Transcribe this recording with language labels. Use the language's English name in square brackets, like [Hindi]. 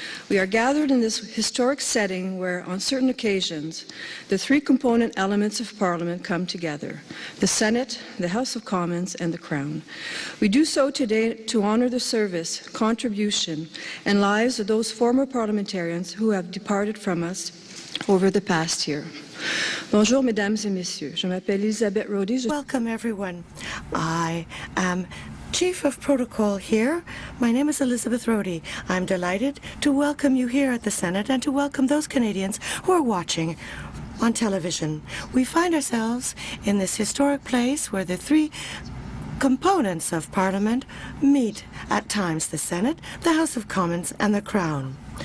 [English] We are gathered in this historic setting where, on certain occasions, the three component elements of Parliament come together: the Senate, the House of Commons, and the Crown. We do so today to honor the service, contribution, and lives of those former parliamentarians who have departed from us over the past year. [French] Bonjour, mesdames et messieurs. Je m'appelle Elisabeth Rody. [English] Welcome, everyone. I am Chief of Protocol here. My name is Elizabeth Rody. I'm delighted to welcome you here at the Senate and to welcome those Canadians who are watching on television. We find ourselves in this historic place where the three components of Parliament meet at times: the Senate, the House of Commons, and the Crown.